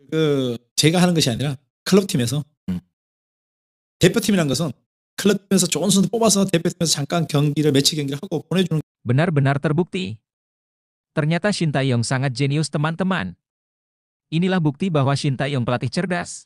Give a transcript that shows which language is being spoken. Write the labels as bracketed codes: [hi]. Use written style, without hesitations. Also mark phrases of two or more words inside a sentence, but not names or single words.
[ko] 제가 하는 것이 아니라 클럽팀에서 대표팀이란 것은 클럽팀에서 좋은 선수 뽑아서 대표팀에서 잠깐 매치 경기를 하고 보내주는. [id] Benar-benar terbukti. Ternyata Shin Tae-yong sangat jenius teman-teman. Inilah bukti bahwa Shin Tae-yong pelatih cerdas.